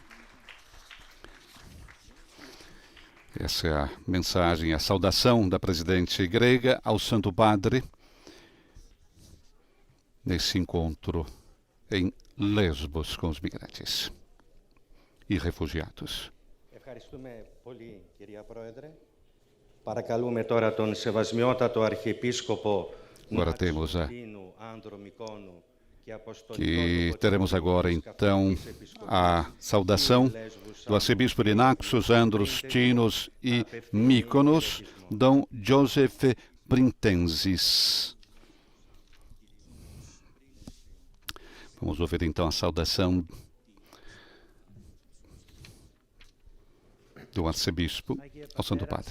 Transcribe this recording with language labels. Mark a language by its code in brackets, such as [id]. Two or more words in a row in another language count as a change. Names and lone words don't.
[pt] Essa é a mensagem, a saudação da presidente grega ao Santo Padre nesse encontro em Lesbos com os migrantes e refugiados. [el] Ευχαριστούμε πολύ, κυρία Πρόεδρε. Παρακαλούμε τώρα τον Σεβασμιότατο Αρχιεπίσκοπο Νοτροπιστίνου Άνδρο Μικόνου [pt] que teremos agora, então, a saudação do arcebispo de Naxos, Andros Tinos e Mykonos, Dom Joseph Printensis. Vamos ouvir, então, a saudação do arcebispo ao Santo Padre.